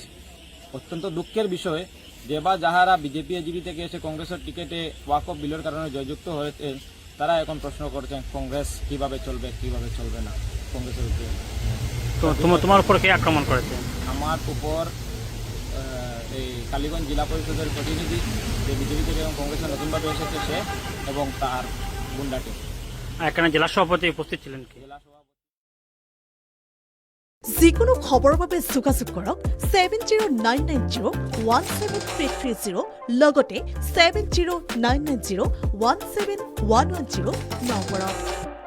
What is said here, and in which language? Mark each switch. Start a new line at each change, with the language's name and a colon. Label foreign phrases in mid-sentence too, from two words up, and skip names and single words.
Bangla: অত্যন্ত দুঃখের বিষয় যে বা যাহারা বিজেপি এজিপি থেকে এসে কংগ্রেসের টিকিটে ওয়াকফ বিলের কারণে জয়যুক্ত হয়েছে, তারা এখন প্রশ্ন করছেন কংগ্রেস কিভাবে চলবে না কংগ্রেসের উপরে। তো তোমার উপর কে আক্রমণ করেছে? আমার উপর এই কালীগঞ্জ জেলা পরিষদের প্রতিনিধি যে বিজেপি থেকে এবং কংগ্রেসের নতুনভাবে এসেছে সে এবং তার গুন্ডা টিম। এখানে জেলা সভাপতি উপস্থিত ছিলেন কি? জেলা সভাপতি
Assamese: যিকোনো খবৰৰ বাবে যোগাযোগ কৰক 7099017330 লগতে 7099017110 নম্বৰত।